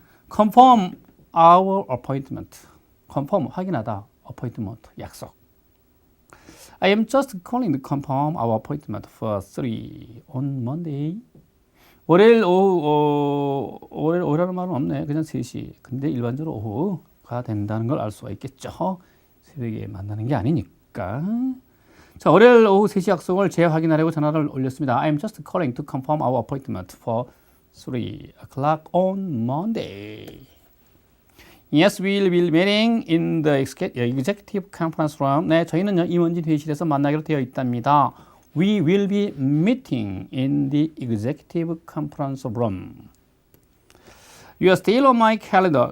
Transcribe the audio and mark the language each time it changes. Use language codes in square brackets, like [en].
[en] Confirm our appointment. [ko] Confirm 확인하다. Appointment 약속. [en] I am just calling to confirm our appointment for 3 on Monday. [ko] 월요일 오후, 월요일이라는 말은 없네. 그냥 3시. 근데 일반적으로 오후가 된다는 걸 알 수가 있겠죠. 새벽에 만나는 게 아니니까. 자, 월요일 오후 3시 약속을 재확인하려고 전화를 올렸습니다. [en] I am just calling to confirm our appointment for 3 o'clock on Monday. Yes, we will be meeting in the executive conference room. [ko] 네, 저희는요, 임원진 회의실에서 만나기로 되어 있답니다. [en] We will be meeting in the executive conference room. You are still on my calendar.